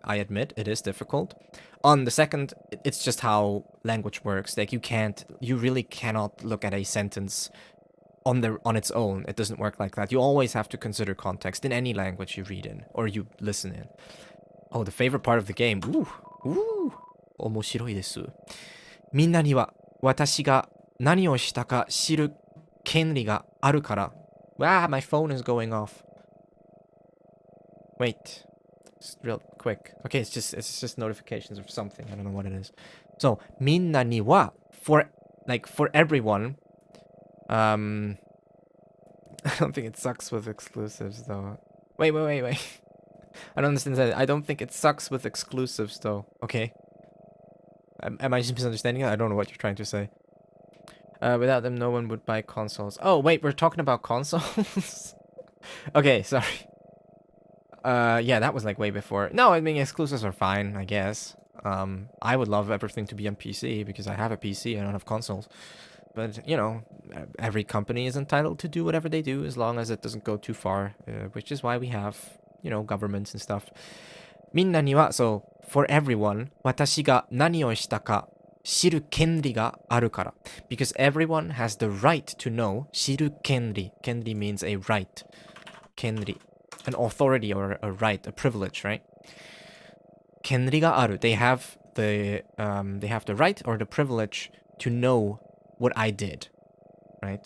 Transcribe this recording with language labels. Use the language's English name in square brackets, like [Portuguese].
[English] I admit it is difficult. On the second, it's just how language works. Like you really cannot look at a sentence on its own. It doesn't work like that. You always have to consider context in any language you read in or you listen in. Oh, the favorite part of the game. [Japanese] Ooh. 面白いです。みんなには私が何をしたか知る権利があるから。 [English] Ah, my phone is going off. Wait. Just real quick. Okay, it's just notifications of something. I don't know what it is. So, みんなには for everyone. I don't think it sucks with exclusives though. Wait. I don't understand that. I don't think it sucks with exclusives though. Okay. Am I just misunderstanding it? I don't know what you're trying to say. Without them, no one would buy consoles. Oh, wait, we're talking about consoles? Okay, sorry. Yeah, that was like way before. No, I mean, exclusives are fine, I guess. I would love everything to be on PC because I have a PC, I don't have consoles. But, you know, every company is entitled to do whatever they do as long as it doesn't go too far, which is why we have, you know, governments and stuff. [Japanese] みんなには, [English] so, for everyone, [Japanese] 私が何をしたか知る権利があるから. [English] Because everyone has the right to know. [Japanese] 知る権利. [English] 権利 means a right. [Japanese] 権利. [English] An authority or a right, a privilege, right? [Japanese] 権利がある. [English] They have the right or the privilege to know what I did, right?